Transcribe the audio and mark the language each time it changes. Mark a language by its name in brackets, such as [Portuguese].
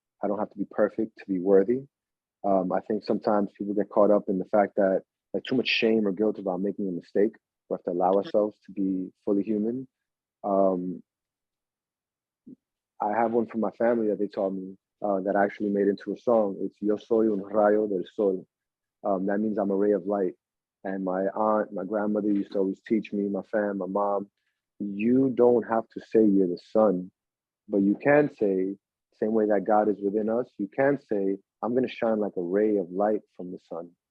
[English] I don't have to be perfect to be worthy. I think sometimes people get caught up in the fact that like too much shame or guilt about making a mistake. We have to allow ourselves to be fully human. I have one from my family that they taught me that I actually made into a song. [Spanish] It's Yo soy un rayo del sol. [English] That means I'm a ray of light. And my aunt, my grandmother used to always teach me, my my mom, you don't have to say you're the sun, but you can say, same way that God is within us, you can say, I'm going to shine like a ray of light from the sun.